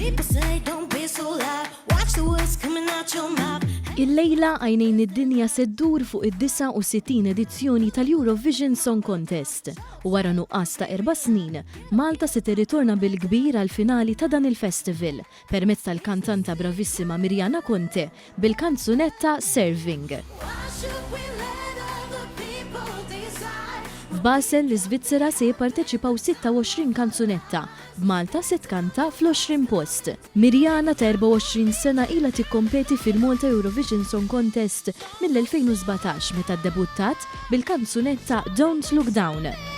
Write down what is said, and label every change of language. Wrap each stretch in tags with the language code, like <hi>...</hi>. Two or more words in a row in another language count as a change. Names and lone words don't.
<en>People say don't be so loud. Watch the words coming out your mouth.</en> <mt>Il-lejla għajnejn id-dinja seddur fuq id-69 edizzjoni tal-Eurovision Song Contest. U wara nuqqas ta' 4 snin, Malta se tirritorna bil-kbir għal-finali ta' dan il-festival permezz tal-kantanta bravissima Mirjana Conte bil-kanzunetta Serving.</mt> <en>Why should we let other people decide?</en> <mt>F'Basel l-Iżvizzera se jipparteċipaw 26 kanzunetta, b'Malta se tkanta fl-20 post. Mirjana ta' 24 sena ilha tikkompeti fil-Malta Eurovision Song Contest mill-2017 meta ddebuttat bil-kanzunetta Don't Look Down.</mt>